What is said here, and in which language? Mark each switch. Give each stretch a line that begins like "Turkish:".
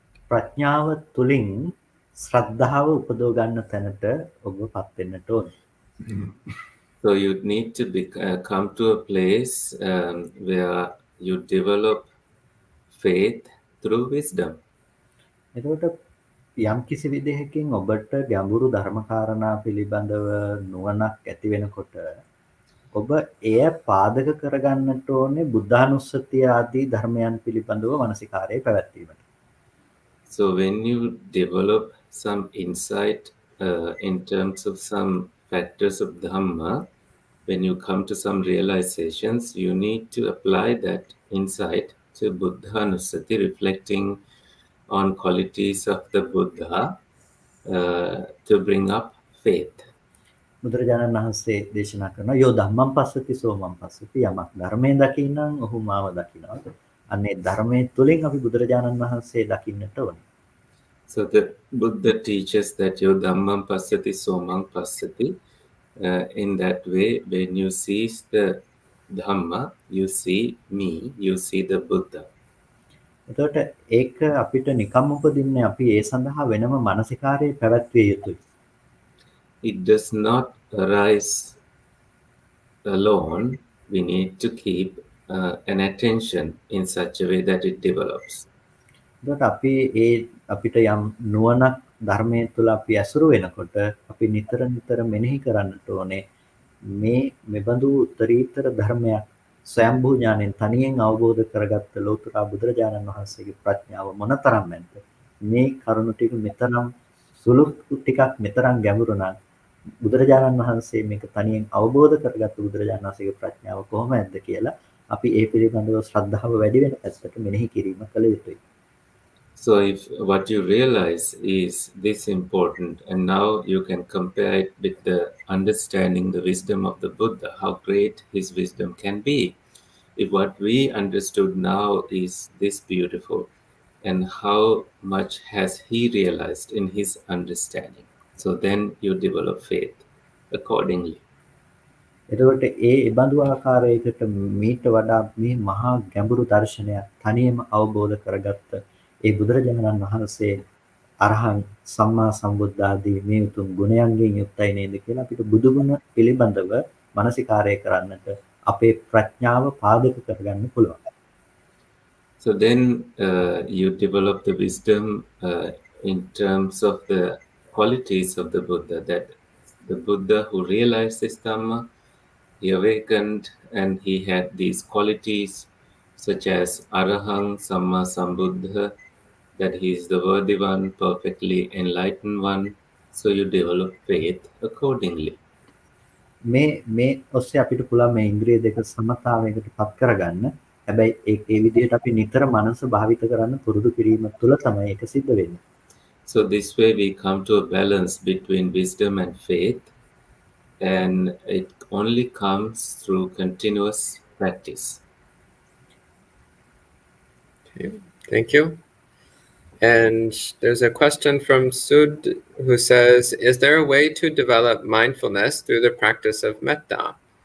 Sinhala: ප්‍රඥාව තුලින් ශ්‍රද්ධාව උපදව ගන්න තැනට ඔබපත් වෙන්නට ඕනේ.
English: So you need to come to a place where you develop faith through wisdom.
Sinhala: එතකොට යම් කිසි විදිහකින් ඔබට ගැඹුරු ධර්මකාරණා පිළිබඳව නුවණක් ඇති වෙනකොට ඔබ එය පාදක කරගන්නට ඕනේ බුද්ධානුස්සතිය ආදී ධර්මයන් පිළිබඳව මානසිකාරයේ පැවැත්වීමට.
English: So when you develop some insight in terms of some factors of Dhamma, when you come to some realizations, you need to apply that insight to Buddhanussati, reflecting on qualities of the Buddha to bring up faith.
Sinhala: බුදුරජාණන් වහන්සේ දේශනා කරනවා
Pali: යෝ ධම්මං පස්සති සෝමං පස්සති
Sinhala: යමක් ධර්මයෙන් දකින්නම් ඔහු මාව දකිනවා. අනේ ධර්මයේ තුලින් අපි බුදුරජාණන් වහන්සේ දකින්නට ඕනේ.
English: So the Buddha teaches that
Pali: yo dhammam passati somam passati.
English: In that way, when you see the Dhamma, you see me, you see the Buddha.
Sinhala: එතකොට ඒක අපිට නිකම් උපදින්නේ අපි ඒ සඳහා වෙනම මානසිකාරයේ පැවැත්විය යුතුයි.
English: It does not arise alone. We need to keep an attention in such a way that it develops.
Sinhala: එතකොට අපිට යම් නුවණක් ධර්මයේ තුල අපි ඇසුරු වෙනකොට අපි නිතර මෙනෙහි කරන්නට ඕනේ මේ මෙබඳු උත්තරීතර ධර්මයක් ස්වයම්භූ ඥාණයෙන් තනියෙන් අවබෝධ කරගත්ත ලෝතුරා බුදුරජාණන් වහන්සේගේ ප්‍රඥාව මොනතරම් නැද්ද මේ කරුණු ටික මෙතරම් සුළු ටිකක් මෙතරම් ගැඹුරු නම් බුදුරජාණන් වහන්සේ මේක තනියෙන් අවබෝධ කරගත්තු බුදුරජාණන් වහන්සේගේ ප්‍රඥාව කොහොමද කියලා අපි ඒ පිළිබඳව ශ්‍රද්ධාව වැඩි වෙන පැත්තට මෙනෙහි කිරීම කළ යුතුයි.
English: So if what you realize is this important, and now you can compare it with the understanding the wisdom of the Buddha, how great his wisdom can be. If what we understood now is this beautiful, and how much has he realized in his understanding, so then you develop faith accordingly.
Sinhala: එතකොට ඒ බඳු ආකාරයකට මීට වඩා මේ මහා ගැඹුරු දර්ශනයක් තනියම අවබෝධ කරගත්ත ඒ බුදුරජාණන් වහන්සේ අරහං සම්මා සම්බුද්ධ ආදී මේ උතුම් ගුණයන්ගෙන් යුක්තයි නේද කියලා අපිට බුදුගුණ පිළිබඳව මානසිකාරය කරන්නට අපේ ප්‍රඥාව පාදක කරගන්න පුළුවන්.
English: So then you develop the wisdom in terms of the qualities of the Buddha, that the Buddha who realized this Dhamma, he awakened and he had these qualities such as Arahang, Samma Sambuddha, that he is the worthy one, perfectly enlightened one. So you develop faith accordingly.
Sinhala: මේ ඔස්සේ අපිට පුළුවන් මේ ඉන්ද්‍රිය දෙක සමතාවයකට පත් කරගන්න. හැබැයි ඒ විදිහට අපි නිතර මනස භාවිත කරන්න පුරුදු කිරීම තුළ තමයි ඒක සිද්ධ වෙන්නේ.
English: So this way we come to a balance between wisdom and faith, and it only comes through continuous practice. Okay, thank you. And there's a question from Sud who says, is there a way to develop mindfulness through the practice of metta?